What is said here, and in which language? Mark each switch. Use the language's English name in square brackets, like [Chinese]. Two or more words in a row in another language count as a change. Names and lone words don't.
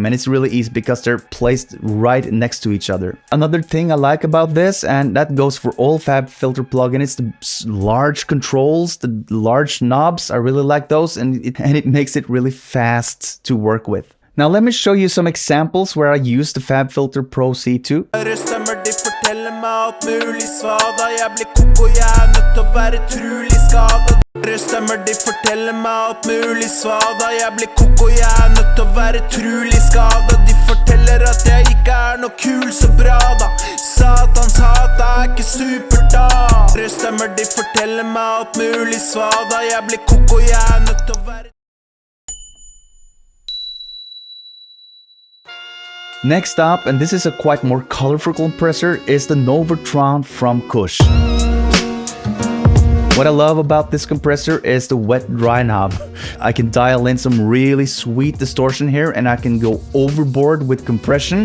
[English] And it's really easy because they're placed right next to each other. Another thing I like about this, and that goes for all FabFilter plugins, it's the large controls, the large knobs. I really like those, and it makes it really fast to work with. Now let me show you some examples where I use the FabFilter Pro C2. [Norwegian] Stemmer de forteller meg alt mulig svada. Jeg blir koko, jeg er nødt til å være trulig skada. De forteller at jeg ikke er noe kul, så bra da. Satans hat er ikke super da. Stemmer de forteller meg alt mulig svada. Jeg blir koko, jeg er nødt til å være. [English] Next up, and this is a quite more colorful compressor, is the Novatron from Kush. What I love about this compressor is the wet-dry knob. I can dial in some really sweet distortion here, and I can go overboard with compression.